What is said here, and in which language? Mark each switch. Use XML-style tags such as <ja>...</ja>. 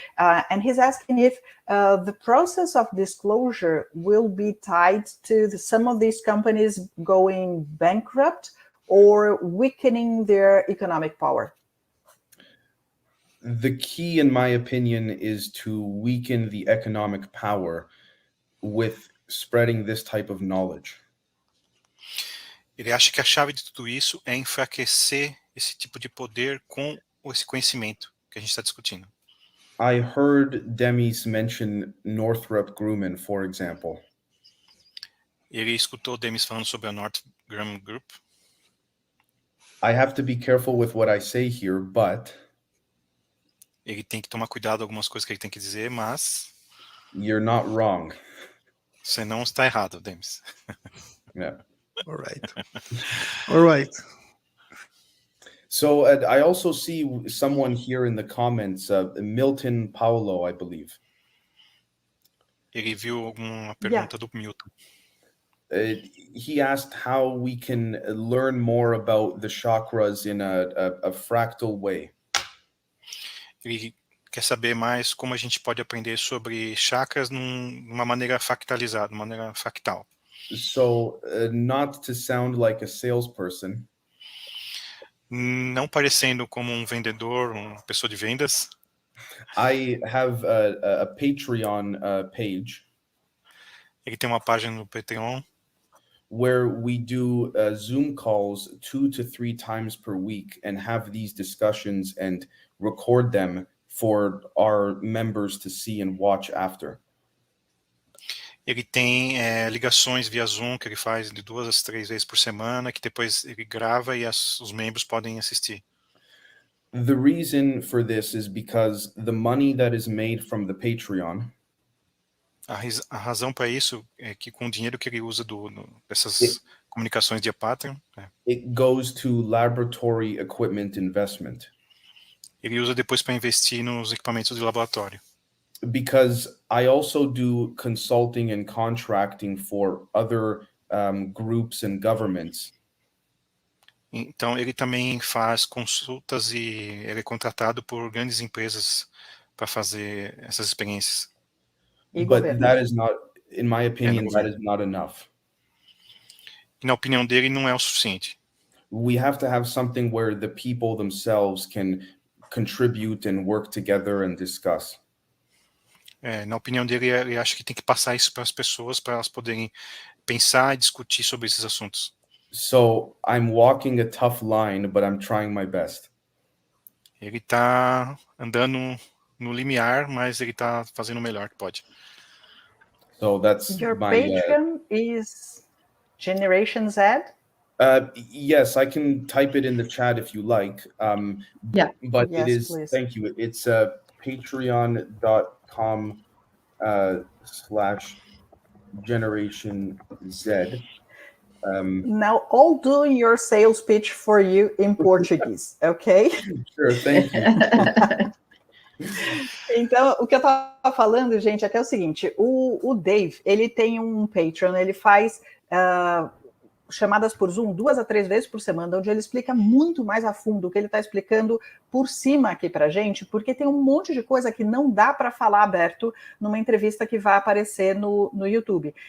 <en>And he's asking if the process of disclosure will be tied to some of these companies going bankrupt or weakening their economic power. The key, in my opinion, is to weaken the economic power with spreading this type of knowledge.</en> <pt>Ele acha que a chave de tudo isso é enfraquecer esse tipo de poder com esse conhecimento que a gente está discutindo.</pt> <en>I heard Demis mention Northrop Grumman, for example.</en> <pt>Ele escutou Demis falando sobre a Northrop Grumman Group.</pt> <en>I have to be careful with what I say here, but</en> <pt>ele tem que tomar cuidado com algumas coisas que ele tem que dizer, mas</pt> <en>you're not wrong.</en> <pt>Você não está errado, Demis.</pt> <en>Yeah. All right. All right. So I also see someone here in the comments, Milton Paulo, I believe.</en> <pt>Ele viu alguma pergunta do Milton.</pt> <en>He asked how we can learn more about the chakras in a fractal way.</en> <pt>Ele quer saber mais como a gente pode aprender sobre chakras numa maneira fractalizada, uma maneira fractal.</pt> <en>So, not to sound like a salesperson.</en> <pt>Não parecendo como um vendedor, uma pessoa de vendas.</pt> <en>I have a Patreon page.</en> <pt>Ele tem uma página no Patreon.</pt> <en>Where we do Zoom calls 2 to 3 times per week and have these discussions and record them for our members to see and watch after.</en> <pt>Ele tem ligações via Zoom que ele faz de 2 a 3 vezes por semana, que depois ele grava e os membros podem assistir.</pt> <en>The reason for this is because the money that is made from the Patreon,</en> <pt>a razão para isso é que com o dinheiro que ele usa dessas comunicações de Patreon,</pt> <en>it goes to laboratory equipment investment.</en> <pt>Ele usa depois para investir nos equipamentos de laboratório.</pt> <en>Because I also do consulting and contracting for other groups and governments.</en> <pt>Então ele também faz consultas e ele é contratado por grandes empresas para fazer essas experiências.</pt> <en>But that is not, in my opinion, that is not enough.</en> <pt>E na opinião dele não é o suficiente.</pt> <en>We have to have something where the people themselves can contribute and work together and discuss.</en> <pt>Na opinião dele, ele acha que tem que passar isso para as pessoas, para elas poderem pensar e discutir sobre esses assuntos.</pt> <en>So I'm walking a tough line, but I'm trying my best.</en> <pt>Ele está andando no limiar, mas ele está fazendo o melhor que pode.</pt> <en>So that's your my Patreon is Generation Z? Yes, I can type it in the chat if you like. Yeah. But Yes, it is, please. thank you. It's patreon.com/Generation Z. Now, all doing your sales pitch for you in Portuguese, okay? Sure, thank you.</en> <pt>Então, o que eu estava falando, gente, é que é o seguinte, o Dave, ele tem um Patreon, ele faz chamadas por Zoom 2 a 3 vezes por semana, onde ele explica muito mais a fundo o que ele está explicando por cima aqui para gente, porque tem um monte de coisa que não dá para falar aberto numa entrevista que vai aparecer no YouTube.</pt>